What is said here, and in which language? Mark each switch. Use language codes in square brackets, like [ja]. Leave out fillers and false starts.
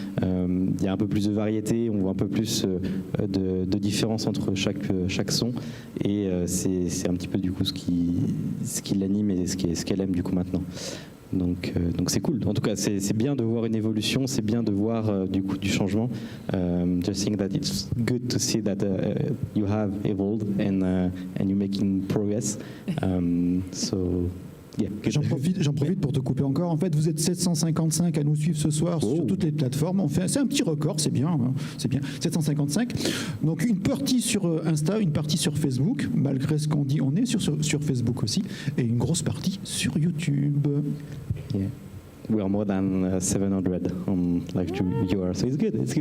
[fr] Il y a un peu plus de variété, on voit un peu plus de différence entre chaque son. Et c'est un petit peu du coup ce qui l'anime et ce qu'elle aime du coup maintenant. Donc c'est cool. En tout cas, c'est bien de voir une évolution, c'est bien de voir du coup du changement. [en] Just think that it's good to see that you have evolved and you're making progress. So. Yeah. [fr] J'en profite pour te couper encore. En fait, vous êtes 755 à nous suivre ce soir sur toutes les plateformes. C'est un petit record, c'est bien, hein, c'est bien. 755. Donc une partie sur Insta, une partie sur Facebook. Malgré ce qu'on dit, on est sur Facebook aussi, et une grosse partie sur YouTube. [en] Yeah. We are more than 700 on live viewers, so it's good.